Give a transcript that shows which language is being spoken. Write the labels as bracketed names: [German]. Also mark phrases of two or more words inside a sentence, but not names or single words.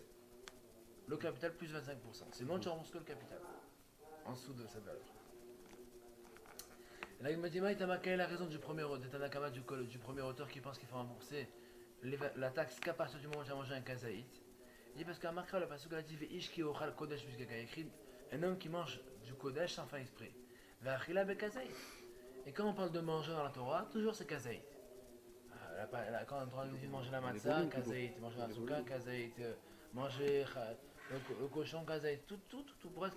[French] Le capital plus 25%. Sinon, tu rembourses que le capital. En dessous de cette valeur. Là, il me dit, quelle est la raison du premier auteur qui pense qu'il faut rembourser la taxe qu'à partir du moment où tu as mangé un kazaït. Il dit parce qu'à Markra, le passage a dit [Hebrew] איש כי יאכל קדש, [French] puisqu'il y a écrit un homme qui mange du kodesh sans faire exprès. [Hebrew] ואכילה בכזית. [French] Et quand on parle de manger dans la Torah, toujours c'est kazaït. Quand on dit de manger la matzah, kazaït, manger la souka, kazaït, manger le cochon, kazaït, tout pour être.